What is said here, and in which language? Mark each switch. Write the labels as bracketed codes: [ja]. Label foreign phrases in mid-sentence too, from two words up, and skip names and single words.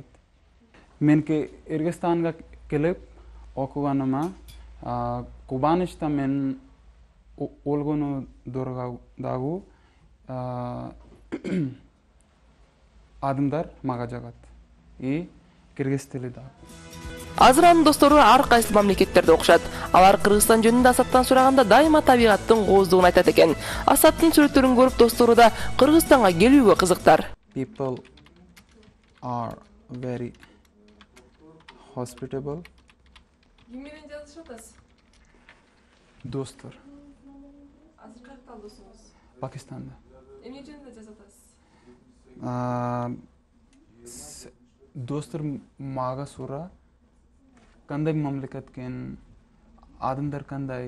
[ky] Мен Кыргызстанга келип окуганыма кубанычта мен олгону дагы адамдар мага жагат. И кыргыз тили дагы. Азыр анын достору ар кайсы мамлекеттерде окушат. Алар Кыргызстан жөнүндө Асадтан сураганда дайыма табигаттын кооздугун айтат экен. Асадтын сүрөттөрүн көрүп достору да Кыргызстанга келүүгө кызыктар. [en] People are very hospitable. [ky] Ким менен жазышып атасыз? Достор. Азыр кайерде досуңуз? Пакистанда. Эмне жөнүндө жазып атасыз? Достор мага сура кандай мамлекет кен, адамдар кандай.